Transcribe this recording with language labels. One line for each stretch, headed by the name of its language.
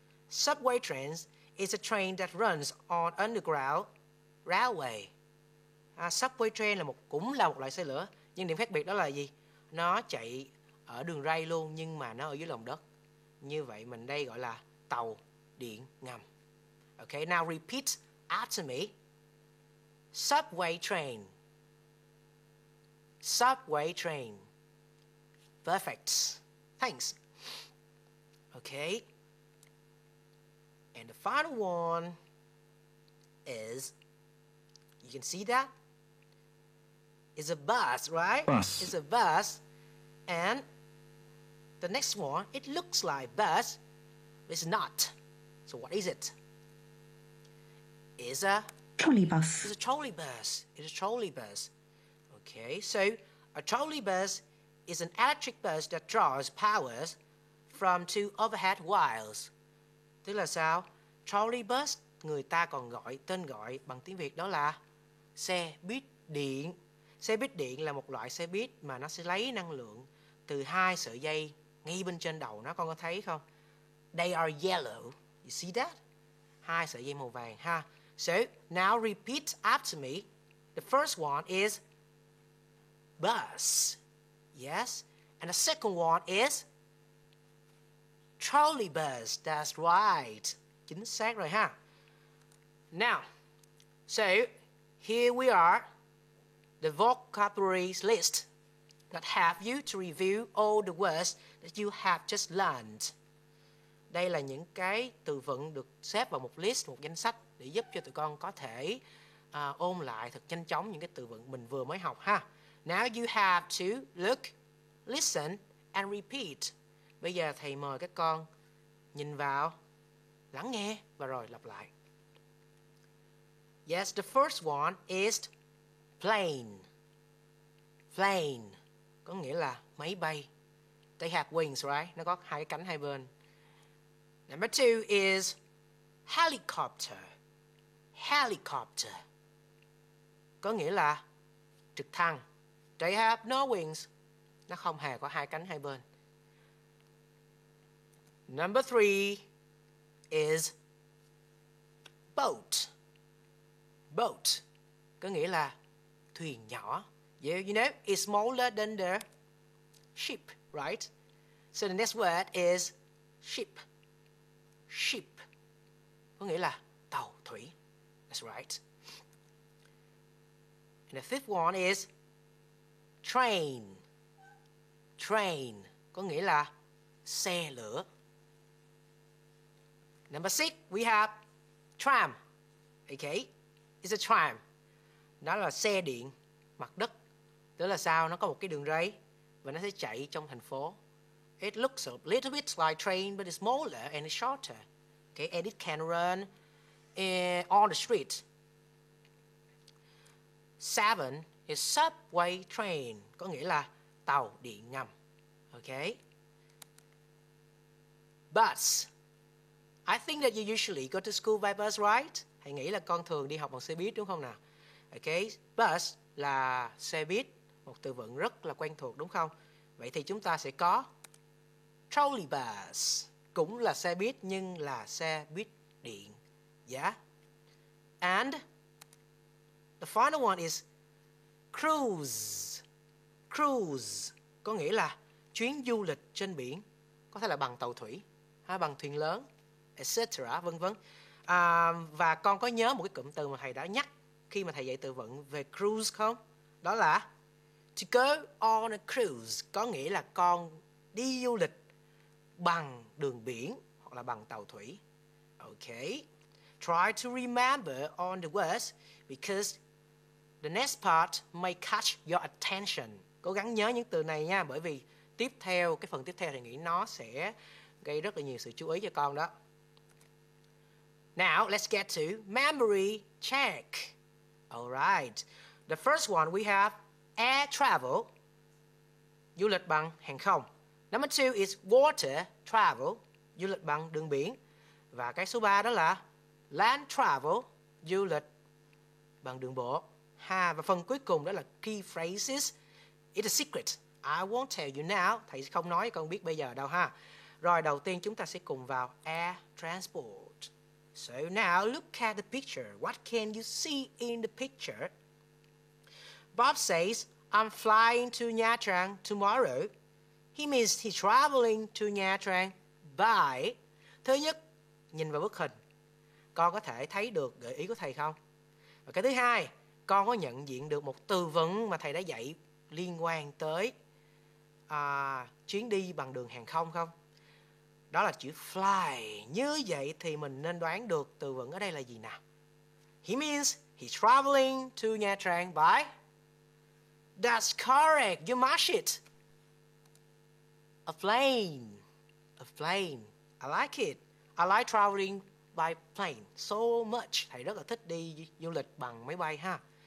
English: Subway trains is a train that runs on underground railway.
Vietnamese: Subway train cũng là một loại xe lửa, nhưng điểm khác biệt đó là gì? Nó chạy ở đường ray luôn nhưng mà nó ở dưới lòng đất. Như vậy mình đây gọi là tàu điện ngầm.
English: Okay, now repeat after me. Subway train. Subway train. Perfect. Thanks. Okay. And the final one is, you can see that? It's a bus, right? Bus. It's a bus. And the next one, it looks like bus, but it's not. So what is it? It's a Trolley bus. It's a trolley bus. It's a trolley bus. Okay, so a trolley bus is an electric bus that draws powers from two overhead wires.
Vietnamese: Tức là sao? Trolley bus người ta còn tên gọi bằng tiếng Việt đó là xe buýt điện. Xe buýt điện là một loại xe buýt mà nó sẽ lấy năng lượng từ hai sợi dây ngay bên trên đầu nó, con có thấy không?
English: They are yellow. You see that?
Vietnamese: Hai sợi dây màu vàng ha.
English: So, now repeat after me. The first one is bus. Yes. And the second one is trolley bus. That's right.
Vietnamese: Chính xác rồi ha.
English: Now, so here we are, the vocabulary list that have you to review all the words that you have just learned.
Vietnamese: Đây là những cái từ vựng được xếp vào một list, một danh sách để giúp cho tụi con có thể ôn lại thật nhanh chóng những cái từ vựng mình vừa mới học ha.
English: Now you have to look, listen and repeat.
Vietnamese: Bây giờ thầy mời các con nhìn vào, lắng nghe và rồi lặp lại.
English: Yes, the first one is plane.
Vietnamese: Plane có nghĩa là máy bay.
English: They have wings, right?
Vietnamese: Nó có hai cái cánh hai bên.
English: Number two is helicopter.
Vietnamese: Helicopter có nghĩa là trực thăng.
English: They have no wings.
Vietnamese: Nó không hề có hai cánh hai bên.
English: Number three is boat.
Vietnamese: Boat có nghĩa là thuyền nhỏ.
English: You know, it's smaller than the ship, right? So the next word is ship.
Vietnamese: Ship có nghĩa là tàu thủy.
English: That's right. And the fifth one is train.
Vietnamese: train, có nghĩa là xe lửa.
English: Number 6, we have tram. Okay, it's a tram.
Vietnamese: Đó là xe điện mặt đất. Tức là sao? Nó có một cái đường ray và nó sẽ chạy trong thành phố.
English: It looks a little bit like train, but it's smaller and it's shorter. Okay, and it can run on the street. 7 is subway train,
Vietnamese: có nghĩa là tàu điện ngầm.
English: Okay. Bus. I think that you usually go to school by bus, right?
Vietnamese: Hãy nghĩ là con thường đi học bằng xe buýt đúng không nào? Okay, bus là xe buýt, một từ vựng rất là quen thuộc đúng không? Vậy thì chúng ta sẽ có trolley bus, cũng là xe buýt nhưng là xe buýt điện.
English: Yeah. And the final one is cruise.
Vietnamese: Cruise có nghĩa là chuyến du lịch trên biển, có thể là bằng tàu thủy, bằng thuyền lớn, etc. vân vân. Và con có nhớ một cái cụm từ mà thầy đã nhắc khi mà thầy dạy từ vựng về cruise không? Đó là
English: to go on a cruise,
Vietnamese: có nghĩa là con đi du lịch bằng đường biển hoặc là bằng tàu thủy.
English: Okay. Try to remember on the words because the next part may catch your attention.
Vietnamese: Cố gắng nhớ những từ này nha, bởi vì tiếp theo, cái phần tiếp theo thì nghĩ nó sẽ gây rất là nhiều sự chú ý cho con đó.
English: Now, let's get to memory check. Alright. The first one we have air travel,
Vietnamese: du lịch bằng hàng không.
English: Number 2 is water travel,
Vietnamese: du lịch bằng đường biển. Và cái số 3 đó là land travel, du lịch bằng đường bộ. Và phần cuối cùng đó là key phrases.
English: It's a secret. I won't tell you now.
Vietnamese: Thầy không nói con biết bây giờ đâu ha. Rồi đầu tiên chúng ta sẽ cùng vào air transport.
English: So now look at the picture. What can you see in the picture? Bob says, I'm flying to Nha Trang tomorrow. He means he's traveling to Nha Trang by.
Vietnamese: Thứ nhất, nhìn vào bức hình, con có thể thấy được gợi ý của thầy không? Và cái thứ hai, con có nhận diện được một từ vựng mà thầy đã dạy liên quan tới chuyến đi bằng đường hàng không không? Đó là chữ fly. Như vậy thì mình nên đoán được từ vựng ở đây là gì nào?
English: He means he's traveling to Nha Trang by. That's correct. You match it. A plane. A plane. I like it. I like traveling by plane so much.
Vietnamese: Thầy rất là thích đi du lịch bằng máy bay ha.